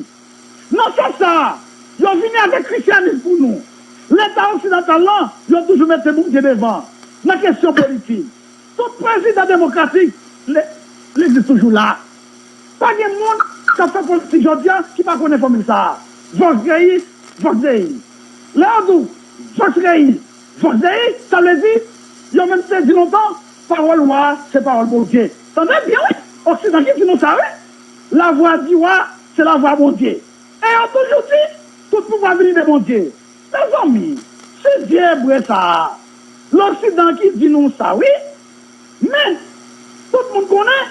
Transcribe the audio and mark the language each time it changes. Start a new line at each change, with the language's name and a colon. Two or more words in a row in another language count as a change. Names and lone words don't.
French: Non, c'est ça. Ils ont venu avec le christianisme pour nous. L'État occidental, là, ils ont toujours mis mon Dieu devant. La question politique. Tout président démocratique, il est toujours là. Pas de monde qui a fait politique aujourd'hui qui ne connaît pas comme ça.
Latin: Vox Dei, Vox Dei. L'Ardou, Vox Dei, Vox Dei,
French: ça veut dire, ils ont même dit longtemps, parole roi, c'est parole bon Dieu. T'entendez bien, oui? Occident qui dit nous ça, oui? La voix du roi, c'est la voix bon Dieu. Et on toujours dit, tout pouvoir venir de bon Dieu. Les amis, c'est Dieu vrai ça. L'Occident qui dit nous ça, oui? Mais, tout le monde connaît.